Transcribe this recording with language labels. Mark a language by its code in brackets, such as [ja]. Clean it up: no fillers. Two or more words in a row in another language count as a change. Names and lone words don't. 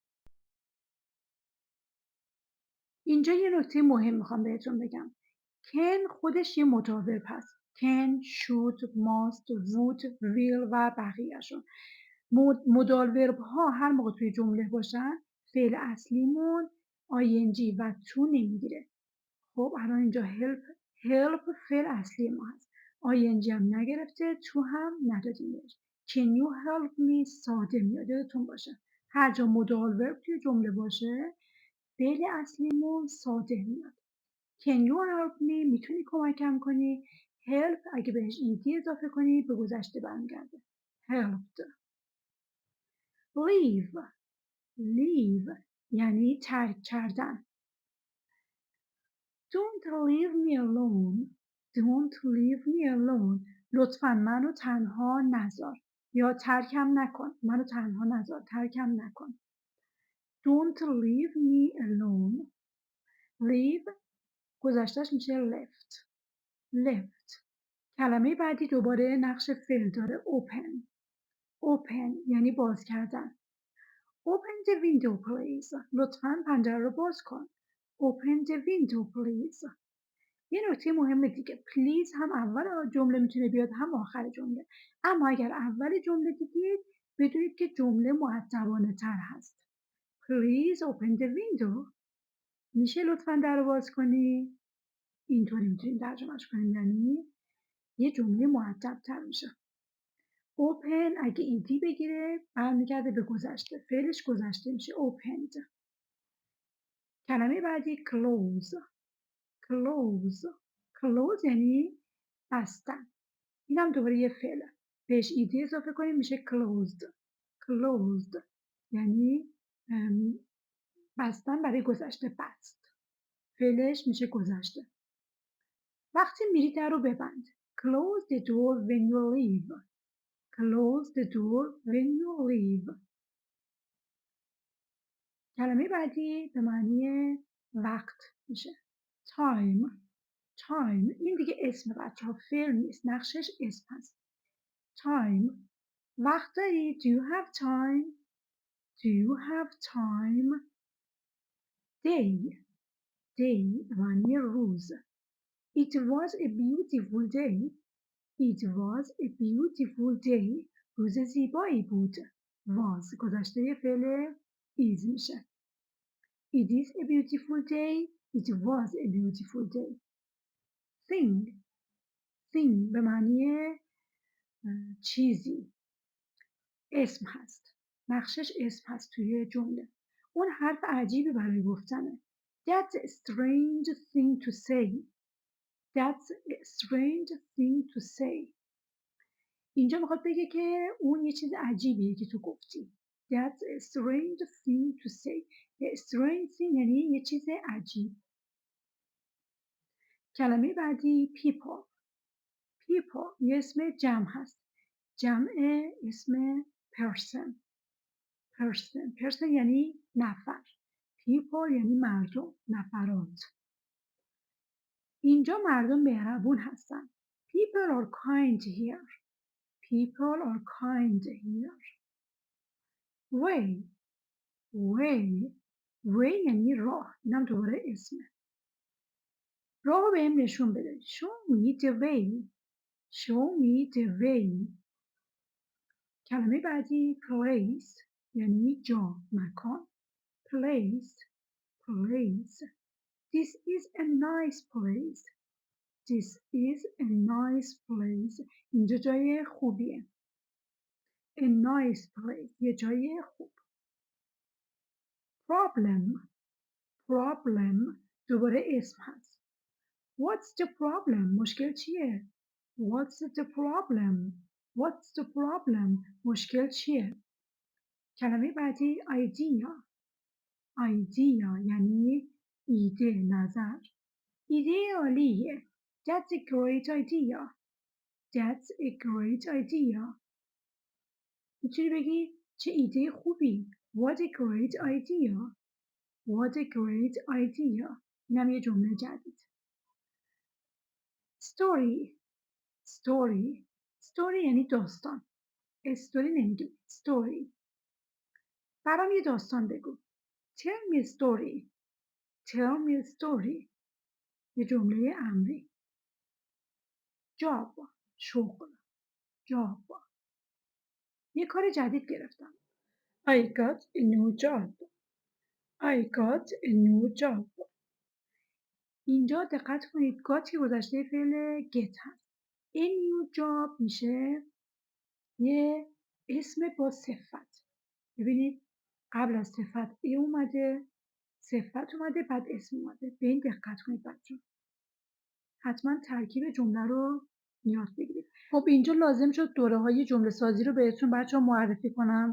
[fa] اینجا یه نکته مهم میخوام بهتون بگم. can خودش یه متاورب هست. [en] can, should, must, would, will [fa] و بقیهشون. [en] modal verb [fa] ها هر موقع توی جمله باشن فعل اصلیمون ing و to نمیگیره. خب الان اینجا help فعل اصلی ما هست. ing هم نگرفته to هم ندادیم بهش. [en] can you help me [fa] ساده میاد. یادتون باشه هر جا [en] modal verb [fa] توی جمله باشه فعل اصلیمون ساده میاد. [en] can you help me [fa] میتونی کمکم کنی. help اگه بهش ایدی اضافه کنی به گذشته برمیگرده. [en] helped. leave [fa] یعنی ترک کردن. [en] Don't leave me alone. Don't leave me alone. [fa] لطفاً منو تنها نذار. یا ترکم نکن. منو تنها نذار. ترکم نکن. [en] Don't leave me alone. [fa] Leave گذشتهش میشه left. [en] left. [fa] کلمه بعدی دوباره نقش فعل داره. [en] open. open [fa] یعنی باز کردن. [en] Open the window please. [fa] لطفاً پنجره رو باز کن. [en] Open the window please. [fa] یه نکته مهم دیگه پلیز هم اول جمله میتونه بیاد هم آخر جمله. اما اگر اول جمله دیدید بدونید که جمله مؤدبانه تر هست. [en] Please open the window. [fa] میشه لطفاً در رو باز کنی؟ اینطوری میتونیم ترجمهش کنیم یعنی یه جمله مؤدب تر میشه. Open اگه ایدی بگیره برمیگرده به گذشته. فعلش گذشته میشه opened. کلمه بعدی close. [en] close. close [fa] یعنی بستن. اینم دوباره یه فعله. بهش ایدی اضافه کنیم میشه closed. closed یعنی بستن برای گذشته بست. فعلش میشه گذشته. وقتی میری در رو ببند. [en] Close the door when you leave. Close the door when you leave. [fa] کلمه بعدی به معنی وقت میشه. [en] Time. Time [fa] این دیگه اسم بچه ها فعل نیست. نقشش اسم هست. Time وقت داری؟ [en] Do you have time? Do you have time? Day. Day [fa] معنی روز. [en] It was a beautiful day. It was a beautiful day. [fa] روز زیبایی بود. Was گذشته فعل is میشه. [en] It is a beautiful day. It was a beautiful day. [fa] Thing به معنی چیزی، اسم هست، نقشش اسم هست توی جمله. اون حرف عجیبی برای گفتنه. [en] That's a strange thing to say. That's a strange thing to say. [fa] اینجا میخواد بگه که اون یه چیز عجیبیه که تو گفتی. [en] That's a strange thing to say. A strange thing [fa] یعنی یه چیز عجیب. کلمه بعدی people. People یه اسم جمع هست. جمع اسم person. person یعنی نفر. people یعنی مردم، نفرات. اینجا مردم مهربون هستن. [en] People are kind here. People are kind here. [fa] way یعنی راه. اینم دوباره اسمه. راه رو بهم نشون بده. [en] Show me the way. Show me the way. [fa] کلمه بعدی place یعنی جا، مکان. [en] place. This is a nice place. This is a nice place. [fa] اینجا جای خوبیه. [en] A nice place. [fa] یه جای خوب. problem دوباره اسم هست. [en] What's the problem؟ [fa] مشکل چیه؟ [en] What's the problem؟ [fa] مشکل چیه؟ کلمه بعدی idea یعنی ایده، نظر. ایده عالیه. [en] That's a great idea. [fa] میتونی بگی چه ایده خوبی. [en] What a great idea. [fa] اینم یه جمله جدید. story یعنی داستان. استوری نمیگیم. story. برام یه داستان بگو. [en] Tell me a story. [fa] یه جمله امری. job شغل. یه کار جدید گرفتم. [en] I got a new job. [fa] اینجا دقت کنید got که گذشته فعل get هست. [en] A new job [fa] میشه یه اسم با صفت. ببینید قبل از صفت ای اومده، صفت اومده، بعد اسم اومده. به این دقت کنید بچه. حتما ترکیب جمله رو یاد بگیرید. خب اینجا لازم شد دوره‌های جمله سازی رو بهتون بچه‌ها معرفی کنم.